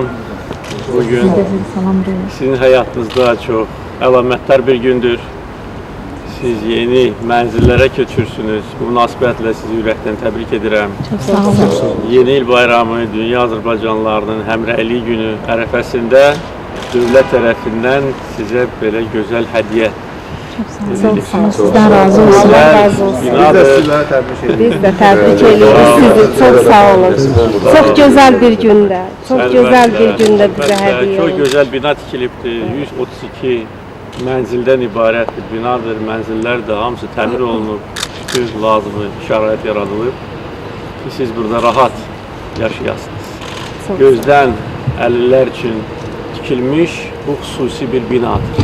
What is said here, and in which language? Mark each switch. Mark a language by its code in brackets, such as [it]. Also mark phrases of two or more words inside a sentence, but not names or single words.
[az] Bugün sizin həyatınızda çox əlamətdar bir gündür. Siz yeni mənzillərə köçürsünüz. Bu münasibətlə sizi ürəkdən təbrik edirəm. Yeni il bayramı, dünya Azərbaycanlılarının həmrəylik günü ərəfəsində dövlət tərəfindən sizə belə gözəl hədiyyə. Sizden razı olsun. [tr] Biz de tebrik ediyoruz sizi. Çok sağ olun. Çok güzel bir günde. Çok güzel bir günde bize hediye. Çok güzel [az] bina tikilibdir. 132 mənzildən ibarət bir binadır. Mənzillər də hamısı təmir olunub. Bütün lazımı şərait yaradılıb ki, siz burada rahat yaşayasınız. Gözdən əlillər üçün tikilmiş bu xüsusi bir binadır.